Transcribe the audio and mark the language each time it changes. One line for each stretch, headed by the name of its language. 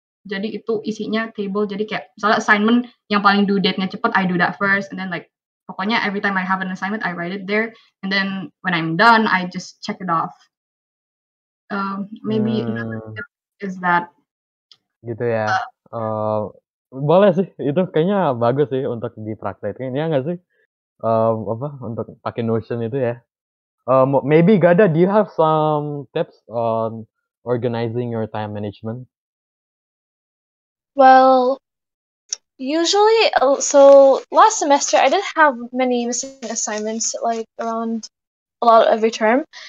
Indonesian: Jadi itu isinya table. Jadi kayak misalnya assignment yang paling due date-nya cepet,
English: I do that first. And then like
Indonesian: pokoknya
English: every time I have an assignment, I write it there. And then when I'm done, I just check it off. Maybe another tip is that
Indonesian: gitu ya. Boleh sih, itu kayaknya bagus sih untuk dipraktekin, ya nggak sih? Untuk pakai Notion itu ya.
English: Maybe Gada, do you have some tips on organizing your time management? Well, usually, so last semester I didn't have many missing assignments, like around a lot every term.